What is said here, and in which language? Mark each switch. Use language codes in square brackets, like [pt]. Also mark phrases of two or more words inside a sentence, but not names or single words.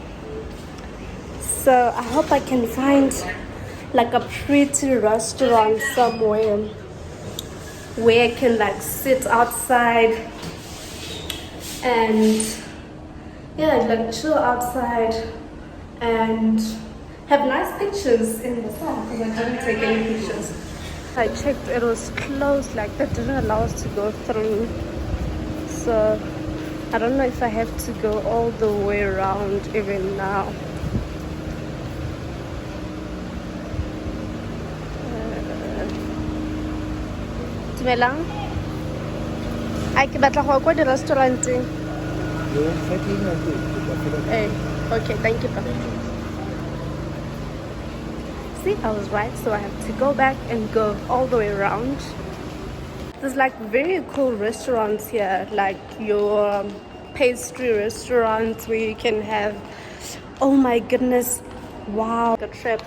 [en] So I hope I can find like a pretty restaurant somewhere where I can like sit outside and yeah, like chill outside and have nice pictures in the sun because I didn't take any pictures. I checked, it was closed, like that didn't allow us to go through. So I don't know if I have to go all the way around even now. [tn] Dumelang. Ai ke batla go kwa di restauranteng. [en] Hey, okay, thank you. See, I was right, so I have to go back and go all the way around. There's like very cool restaurants here, like your pastry restaurants where you can have, oh my goodness, wow, a trip.